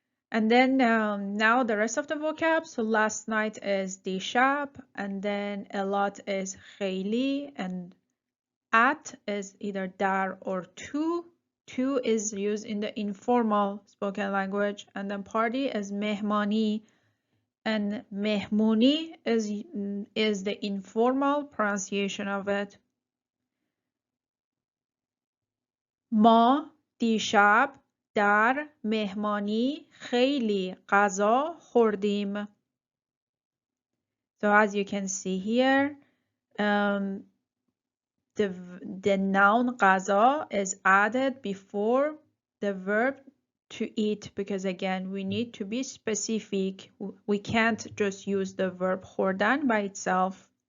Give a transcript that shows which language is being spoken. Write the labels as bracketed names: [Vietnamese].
[English] And then now the rest of the vocab. So last night is دیشب, and then a lot is خیلی, and at is either dar or to. To is used in the informal spoken language, and then party is mehmani, and mehmuni is the informal pronunciation of it. [Persian] ما دیشب در مهمانی خیلی غذا خوردیم. [English] So as you can see here, the noun غذا is added before the verb to eat because again we need to be specific. We can't just use the verb خوردن by itself.